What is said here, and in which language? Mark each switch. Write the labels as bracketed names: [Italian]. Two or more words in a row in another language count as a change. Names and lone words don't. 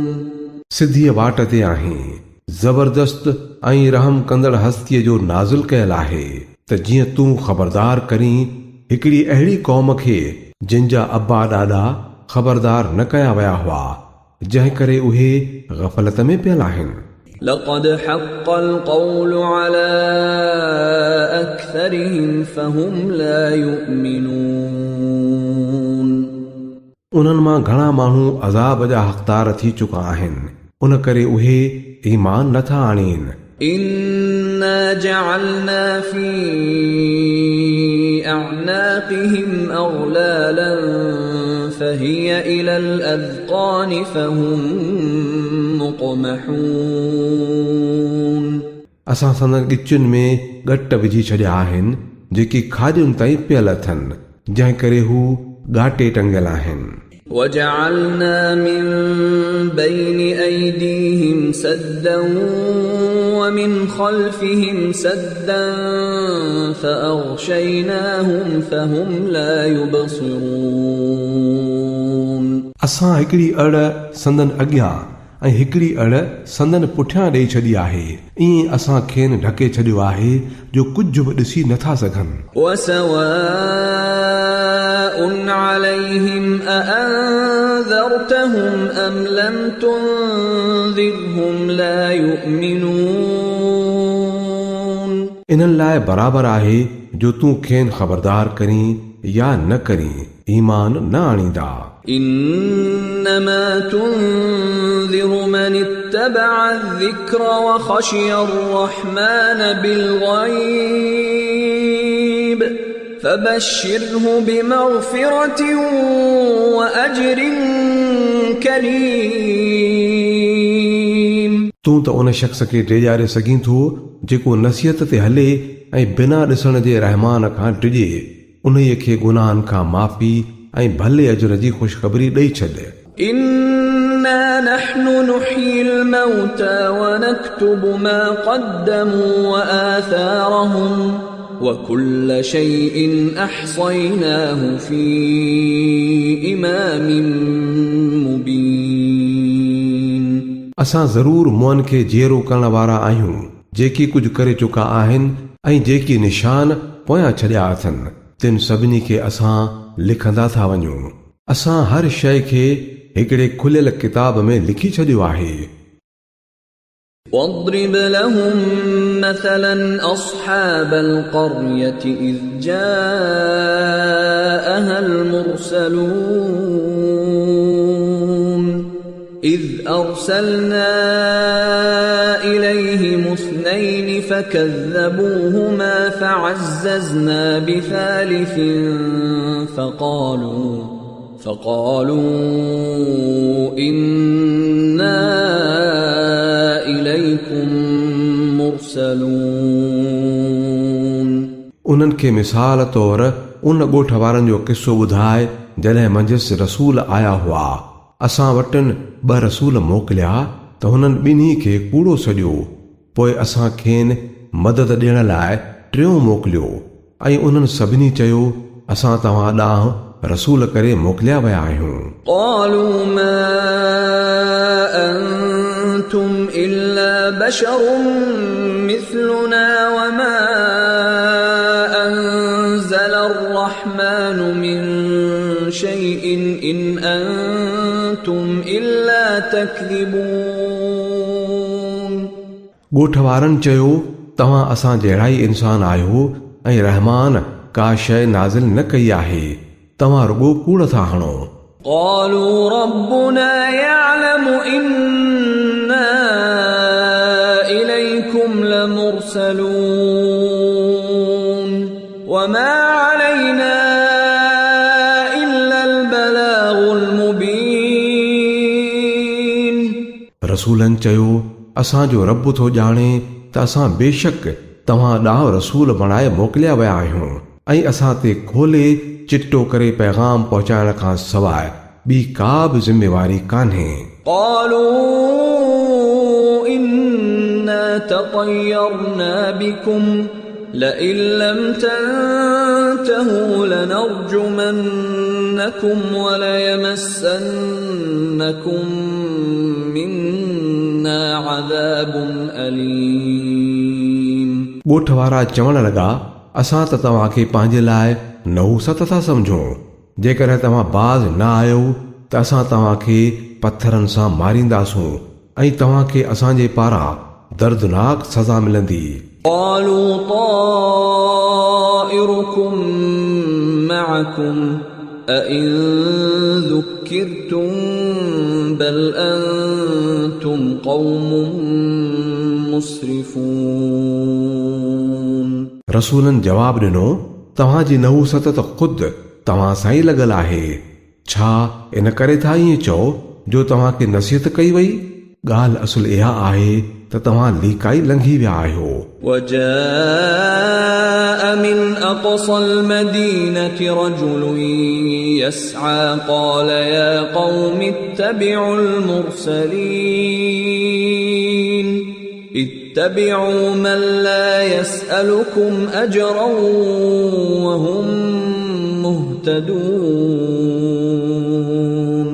[Sindhi] सिद्धीअ वाट ते आहीं, ज़बरदस्त ऐं रहम कंदड़ हस्तीअ जो नाज़िल कयल आहे त जीअं तूं ख़बरदार करीं हिकिड़ी अहिड़ी क़ौम खे जिन जा अब्बा ॾाॾा ख़बरदार न कया विया हुआ, जंहिं करे उहे ग़फ़लत में पियल आहिनि। [Arabic] لقد حق القول على أكثرهم فهم لا يؤمنون. [Sindhi] उन्हनि मां घणा माण्हू अज़ाब जा हक़दार थी चुका आहिनि, उन करे उहे ईमान नथा आणीनि। [Arabic] إنا جعلنا في أعناقهم أغلالا فهي إلى الأذقان فهم مقمحون. [Sindhi] असां संदन गिचुनि में ॻट विझी छॾिया आहिनि जेकी खाॼुनि ताईं पियल अथनि, जंहिं करे हू ॻाटे टंगियल आहिनि। [Arabic] وجعلنا من بين أيديهم سدا ومن خلفهم سدا فأغشيناهم فهم لا يبصرون. [Sindhi] असां हिकिड़ी अड़ संदन अॻियां ऐं हिकिड़ी अड़ संदन पुठियां ॾेई छॾी आहे। ईअं असां खेनि ढके छॾियो आहे जो कुझु बि ॾिसी नथा सघनि। [Arabic] وسواء عليهم أأنذرتهم أم لم تنذرهم لا يؤمنون. [Sindhi] इन्हनि लाइ बराबर आहे जो तूं खेनि ख़बरदार करीं या न करीं, ईमान न आणींदा। [Arabic] إنما تنذر من اتبع الذكر وخشي الرحمن بالغيب فبشره بمغفرة وأجر كريم. [Sindhi] तूं त उन शख़्स खे टेॼारे सघीं थो जेको नसीहत ते हले ऐं बिना ॾिसण जे रहमान खां टिॼे। उन्हीअ खे गुनाहनि खां माफ़ी ऐं भले अजर जी ख़ुशख़बरी ॾेई छॾ। [Arabic] إنا نحن نحيي الموتى ونكتب ما قدموا وآثارهم وكل شيء أحصيناه في إمام مبين. [Sindhi] असां ज़रूर मुअन खे जीअरो करण वारा आहियूं, जेकी कुझु करे चुका आहिनि ऐं जेकी निशान पोयां छॾिया अथनि, तिन सभिनी खे असां लिखंदा था वञूं। असां हर शइ खे हिकिड़े खुलियल किताब में लिखी छॾियो आहे। [Arabic] واضرب لهم مثلا أصحاب القرية إذ جاءها المرسلون إذ أرسلنا إليهم اثنين فكذبوهما فعززنا بثالث فقالوا إنا إليكم مرسلون। [Sindhi] उन्हनि खे मिसाल तौर उन ॻोठ वारनि जो किस्सो ॿुधाए जॾहिं मंझसि रसूल आया हुआ। असां वटि 2 रसूल मोकिलिया त हुननि ॿिन्ही खे कूड़ो सॼो। पोइ असां खेनि मदद ॾियण लाइ 3 मोकिलियो ऐं उन्हनि सभिनी चयो असां तव्हां ॾांहुं रसूल करे मोकिलिया विया आहियूं। [Arabic] قالوا ما أنتم إلا بشر مثلنا وما أنزل الرحمن من شيء إن أنتم أنتم إلا تكذبون [Sindhi] ॻोठ वारनि चयो तव्हां असां जहिड़ा ई इंसान आहियो ऐं रहमान का शइ नाज़िल न कई आहे तव्हां रुॻो कूड़ था हणो [Arabic] قالوا ربنا يعلم إنا إليكم لمرسلون وما علينا إلا البلاغ المبين [Sindhi] रसूलनि चयो असांजो रब थो ॼाणे त असां बेशक तव्हां ॾांहुं रसूल बणाए मोकिलिया विया आहियूं ऐं असां ते खोले चिट्टो करे पैगाम पहुचाइण खां सवाइ ॿी का बि ज़िम्मेवारी कान्हे [Arabic] قالوا إنا تطيرنا بكم لئن لم تنتهوا لنرجمنكم وليمسنكم منا عذاب أليم [Sindhi] ॻोठ वारा चवण लॻा असां त तव्हांखे पंहिंजे लाइ नहुसत था सम्झूं जेकॾहिं तव्हां बाज़ न आयो त असां तव्हांखे पत्थरनि सां मारींदासूं ऐं तव्हांखे असांजे पारां दर्दनाक सज़ा मिलंदी [Arabic] قالوا طائركم معكم أئن ذكرتم بل أنتم قوم مسرفون [Sindhi] रसूलनि जवाबु ॾिनो तव्हांजी नहुसत त ख़ुदि तव्हां सां ई लॻल आहे छा इन करे था ईअं चओ जो तव्हांखे नसीहत कई वई ॻाल्हि असुल इहा आहे त तव्हां लीकाई लंघी विया आहियो [Arabic] وجاء من أقصى المدينة رجل يسعى قال يا قوم اتبعوا المرسلين اتبعوا من لا يسألكم أجرا وهم مهتدون